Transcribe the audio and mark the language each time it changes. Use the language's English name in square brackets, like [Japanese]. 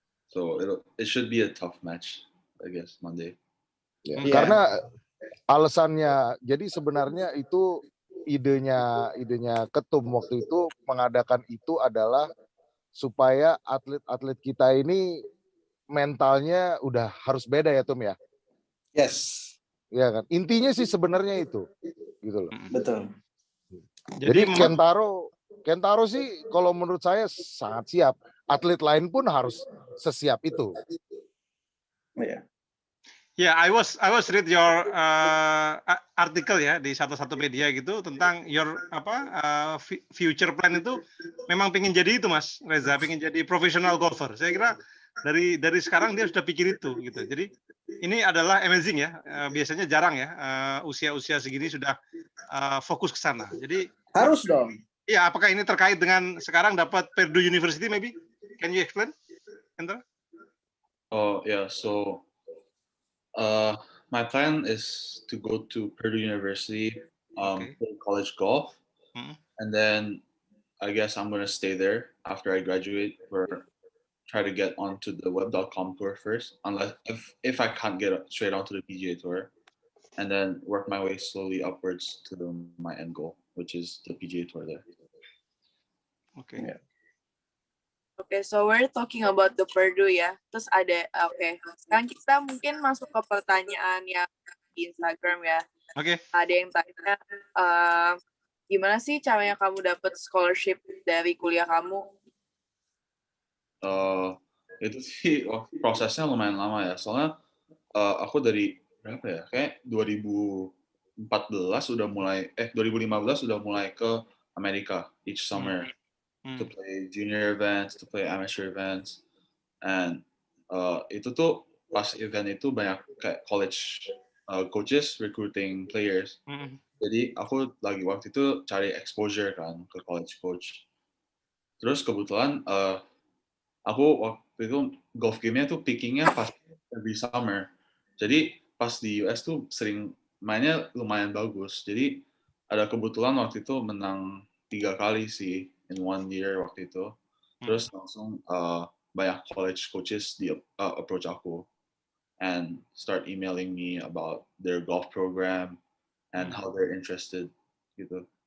[English] So it should be a tough match, I guess, Monday. [Indonesian] Karena alasannya, jadi sebenarnya itu idenya Ketum waktu itu mengadakan itu adalah supaya atlet-atlet kita ini mentalnya udah harus beda ya Tum ya. [English] Yes. [Indonesian] Ya kan, intinya sih sebenarnya itu, gitu loh. Betul. Jadi Kentaro sih kalau menurut saya sangat siap. Atlet lain pun harus sesiap itu. [English] Yeah. [Indonesian] Yeah, I was read your artikel ya di satu media gitu tentang [English] your future plan [Indonesian] itu memang pengen jadi itu Mas Reza, pengen jadi professional golfer. Saya kira dari sekarang dia sudah pikir itu gitu. Jadi ini adalah amazing ya. Biasanya jarang ya usia-usia segini sudah fokus ke sana. Jadi harus dong. Iya, apakah ini terkait dengan sekarang dapat Purdue University maybe? [English] Can you explain? Enter? Oh yeah, so my plan is to go to Purdue University, play college golf, and then I guess I'm gonna stay there after I graduate or try to get onto the web.com tour first, unless if I can't get straight onto the PGA tour, and then work my way slowly upwards to my end goal, which is the PGA tour there. Okay. Yeah. Okay, so we're talking about the Purdue ya. [Indonesian] Terus ada, sekarang kita mungkin masuk ke pertanyaan yang di Instagram ya. Oke. Ada yang tanya, gimana sih caranya kamu dapat scholarship dari kuliah kamu? Itu sih prosesnya lumayan lama ya. Soalnya aku dari berapa ya? Kayak 2014 udah mulai 2015 udah mulai ke Amerika [English] each summer to play junior events, to play amateur events, [Indonesian] and itu tuh pas event itu banyak kayak college coaches recruiting players. Jadi aku lagi waktu itu cari exposure kan ke college coach. Terus kebetulan aku waktu itu golf game-nya tuh pickingnya pas every summer. Jadi pas di US tuh sering mainnya lumayan bagus. Jadi ada kebetulan waktu itu menang 3 kali sih [English] in 1 year [Indonesian] waktu itu. Terus langsung banyak [English] college coaches di approach aku and start emailing me about their golf program and how they're interested gitu.